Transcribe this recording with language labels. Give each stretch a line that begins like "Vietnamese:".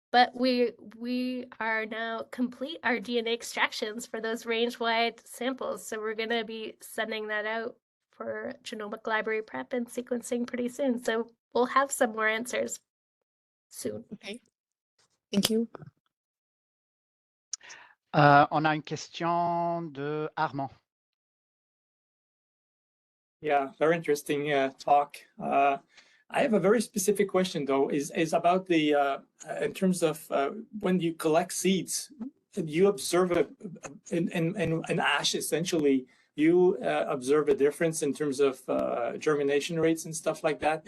English: But we are now complete our DNA extractions for those range-wide samples, so we're going to be sending that out for genomic library prep and sequencing pretty soon. So we'll have some more answers soon. Okay. Thank you.
French: On a une question de Armand.
English: Yeah, very interesting talk. I have a very specific question, though, is about the in terms of when you collect seeds, you observe in ash, essentially, you observe a difference in terms of germination rates and stuff like that.